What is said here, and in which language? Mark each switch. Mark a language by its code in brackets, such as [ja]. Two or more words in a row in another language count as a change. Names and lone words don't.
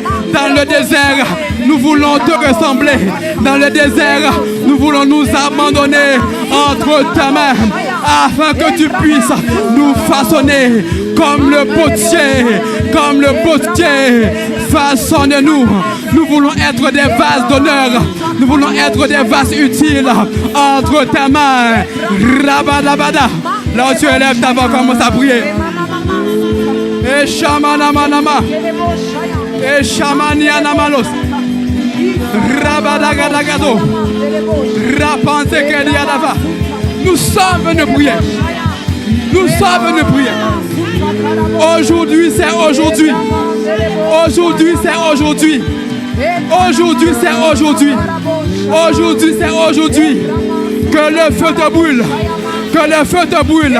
[fr] Dans le désert, nous voulons te ressembler. Dans le désert, nous voulons nous abandonner entre ta main, afin que tu puisses nous façonner comme le potier. Comme le potier. Façonne-nous. Nous voulons être des vases d'honneur. Nous voulons être des vases utiles entre ta main. Rabadabada. Là où tu élèves ta voix, commence à prier. Et Shamanamanama. Et Shamanianamalos. Rabadagadagado. Rapantekeliadava. Nous sommes venus prier. Nous sommes venus prier. Aujourd'hui, c'est aujourd'hui. Aujourd'hui, c'est aujourd'hui. Aujourd'hui, c'est aujourd'hui. Aujourd'hui, c'est aujourd'hui. Que le feu te brûle. Que le feu te brûle.